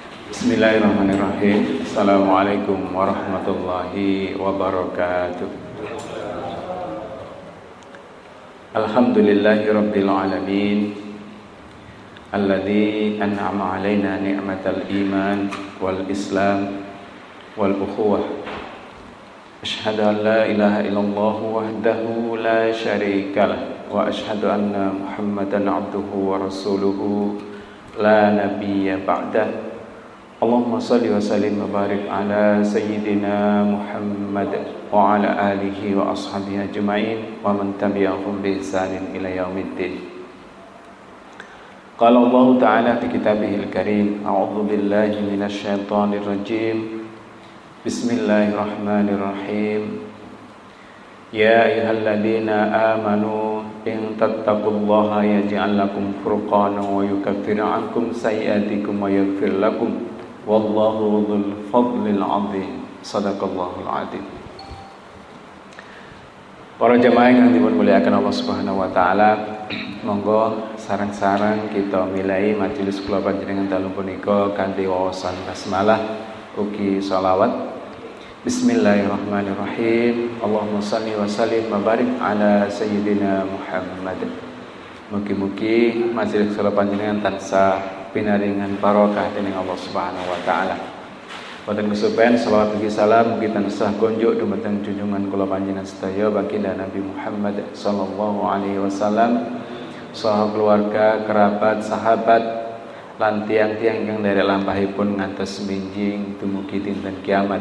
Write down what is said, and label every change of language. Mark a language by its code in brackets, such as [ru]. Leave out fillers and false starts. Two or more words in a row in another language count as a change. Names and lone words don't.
[ar] بسم الله الرحمن الرحيم. السلام عليكم ورحمة الله وبركاته. الحمد لله رب العالمين, الذي أنعم علينا نعمة الإيمان والإسلام والأخوة. أشهد أن لا إله إلا الله وحده لا شريك له وأشهد أن محمدا عبده ورسوله لا نبي بعده. اللهم صل وسلم وبارك على سيدنا محمد وعلى آله وأصحابه أجمعين ومن تبعهم بإحسان إلى يوم الدين. قال الله تعالى في كتابه الكريم، أعوذ بالله من الشيطان الرجيم. Bismillahirrahmanirrahim. يا أيها الذين آمنوا إن تتقوا الله يجعل لكم فرقانا ويكفر عنكم سيئاتكم ويغفر لكم. والله ذو الفضل العظيم. صدق الله العظيم. [id] Para jemaah yang dimuliakan Allah [ar] سبحانه وتعالى, [jv] monggo sareng-sareng kita milai majelis kula panjenengan dalu punika kanthi wawasan basmalah ugi shalawat. [ar] بسم الله الرحمن الرحيم. اللهم صل وسلم وبارك على سيدنا محمد. [jv] Mugi-mugi majelis kula panjenengan tansah pinaringan barokah dening Allah [ar] سبحانه وتعالى. [jv] Wonten kesupen selawat ugi salam mugi tansah konjuk dumateng junjungan kula panjenengan sedaya baginda Nabi Muhammad [ar] صلى الله عليه وسلم, [jv] saha keluarga, kerabat, sahabat lan tiang-tiang ingkang derek lampahipun ngantos minjing dumugi dinten kiamat.